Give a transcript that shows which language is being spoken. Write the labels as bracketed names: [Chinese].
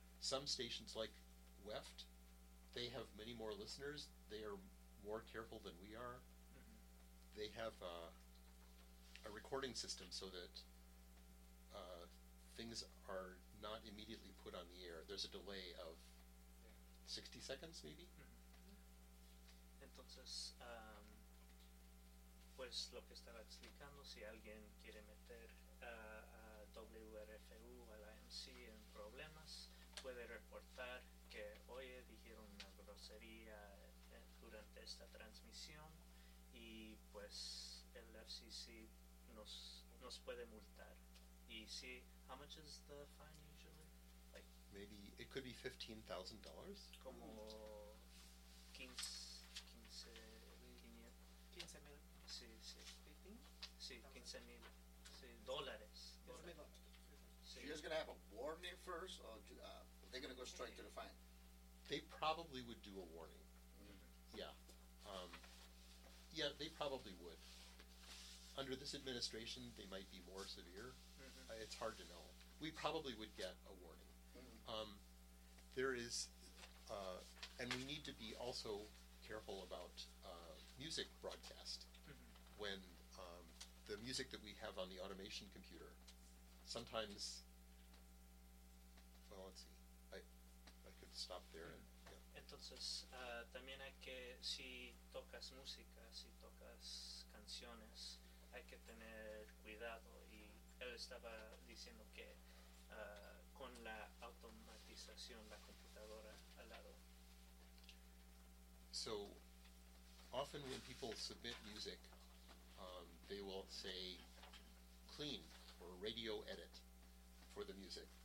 [English] Some stations like WEFT, they have many more listeners, they are more careful than we are. Mm-hmm. They have a recording system so that things are not immediately put on the air. There's a delay of 60 seconds, maybe? [Spanish] Entonces, pues lo que estaba explicando, si alguien quiere meter a WRFU, al IMC, en problemas, puede reportar que, oye, dijeron una grosería durante esta transmisión, y pues el FCC nos puede multar. Y si, [English] how much is the fine usually? Maybe, it could be $15,000. [Spanish] Como 15,000 [English] dollars. So you're just gonna have a warning first, or they're gonna go straight to the fine? They probably would do a warning. Mm-hmm. Yeah. Yeah, they probably would. Under this administration, they might be more severe. Mm-hmm. It's hard to know. We probably would get a warning. Mm-hmm. There is, and we need to be also careful about music broadcast. Mm-hmm. When the music that we have on the automation computer, sometimes, well, let's see, I could stop there. Mm-hmm. And, yeah. [Spanish] Entonces, también hay que, si tocas música, si tocas canciones, hay que tener cuidado. Y él estaba diciendo que con la automatización, la computadora al lado. [English] So, often when people submit music, they will say clean or radio edit for the music.